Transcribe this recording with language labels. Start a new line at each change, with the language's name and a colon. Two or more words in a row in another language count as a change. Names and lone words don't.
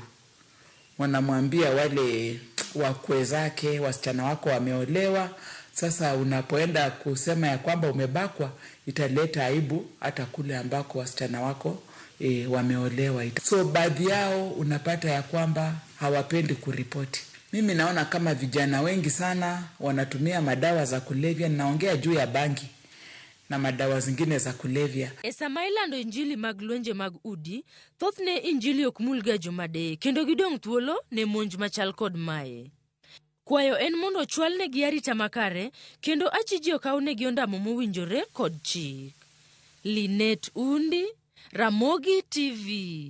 Swahili: Wanamwambia wale wakwe zake, wasichana wako wameolewa, sasa unapoenda kusema ya kwamba umebakwa italeta aibu hata kule ambako wasichana wako wameolewa. So baadhi yao unapata ya kwamba hawapendi kuripoti. Mimi naona kama vijana wengi sana wanatumia madawa za kulevya. Naongea juu ya bangi na madawa zingine za kulevya.
Luo (Kenya and Tanzania): Esamailando injili mag lwenje mag udi, thothne injili okmulga jomade kendo gidong' thuolo ne monj machal kod mae. Kwayo en mondo chwalne gi arita makare kendo achiji okawne gi ondamo mowinjore kod chik. Linet Undi, Ramogi TV.